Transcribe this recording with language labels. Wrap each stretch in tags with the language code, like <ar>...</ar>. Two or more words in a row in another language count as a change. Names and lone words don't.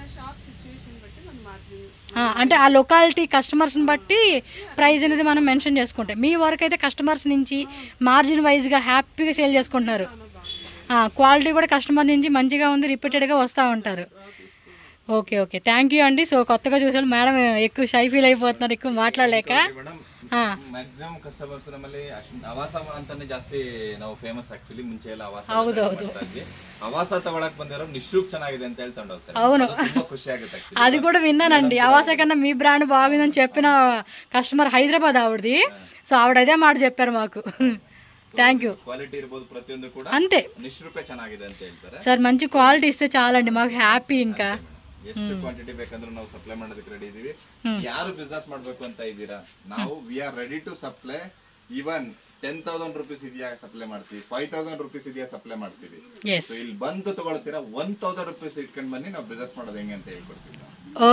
<te>అంటే ఆ లొకాలిటీ కస్టమర్స్ని బట్టి ప్రైస్ అనేది మనం మెన్షన్ చేసుకుంటాం. మీ వరకు అయితే కస్టమర్స్ నుంచి మార్జిన్ వైజ్గా హ్యాపీగా సేల్ చేసుకుంటున్నారు. క్వాలిటీ కూడా కస్టమర్ నుంచి మంచిగా ఉంది, రిపీటెడ్గా వస్తూ ఉంటారు.</te> <en>okay okay, thank you</en> <te>అండి. సో కొత్తగా చూసాను మేడం, ఎక్కువ షై ఫీల్ అయిపోతున్నారు ఎక్కువ మాట్లాడలేక.</te> <en>maximum customers</en> <kn>ನಮ್ಮಲ್ಲಿ ಅವಾಸ ಅಂತಾನೆ ಜಾಸ್ತಿ ನಾವು ಫೇಮಸ್. ಆಕ್ಚುಲಿ ಮುಂಚೆ ಎಲ್ಲ ಅವಾಸ ಅವಾಸ ತಗೊಳಕ್ ಬಂದಿರೋ ನಿಶ್ರೂಪ್ ಚೆನ್ನಾಗಿದೆ ಅಂತ ಹೇಳ್ಕೊಂಡು ಹೋಗ್ತಾರೆ.</kn> <te>అవును,</te> <kn>ತುಂಬಾ ಖುಷಿ ಆಗುತ್ತೆ.</kn> <te>అది కూడా విన్నానండి, అవాస కన్నా మీ బ్రాండ్ బాగుందని చెప్పిన కస్టమర్ హైదరాబాద్ ఆవిడది. సో ఆవిడ అదే మాట చెప్పారు మాకు.</te> <en>thank you.</en> <kn>క్వాలిటీ ఇర్ಬೋದು ಪ್ರತಿಯೊಂದು ಕೂಡ</kn> <te>అంతే,</te> <kn>ನಿಶ್ರೂಪೇ ಚೆನ್ನಾಗಿದೆ ಅಂತ ಹೇಳ್ತಾರೆ</kn> <te>సార్. మంచి క్వాలిటీ ఇస్తే చాలండి మాకు హ్యాపీ. ఇంకా</te> <kn>ಎಷ್ಟು ಕ್ವಾಂಟಿಟಿ ಬೇಕಂದ್ರೆ ನಾವು ಸಪ್ಲೈ ಮಾಡೋದಕ್ಕೆ ರೆಡಿ ಇದೀವಿ. ಯಾರು ಬಿಸ್ನೆಸ್ ಮಾಡ್ಬೇಕು ಅಂತ ಇದ್ದೀರಾ, ನಾವು</kn> <en>we are ready to supply.</en> <kn>ಈವನ್ 10,000 ರೂಪೀಸ್ ಇದೆಯಾ ಸಪ್ಲೈ ಮಾಡ್ತೀವಿ, 5,000 ರೂಪೀಸ್ ಇದೆಯಾ ಸಪ್ಲೈ ಮಾಡ್ತೀವಿ. ಇಲ್ಲಿ ಬಂದು ತಗೊಳ್ತೀರಾ, 1,000 ರೂಪೀಸ್ ಇಟ್ಕೊಂಡ್ ಬನ್ನಿ, ನಾವು ಬಿಸ್ನೆಸ್ ಮಾಡೋದು ಹೆಂಗೆ ಅಂತ ಹೇಳ್ಕೊಡ್ತೀವಿ.</kn>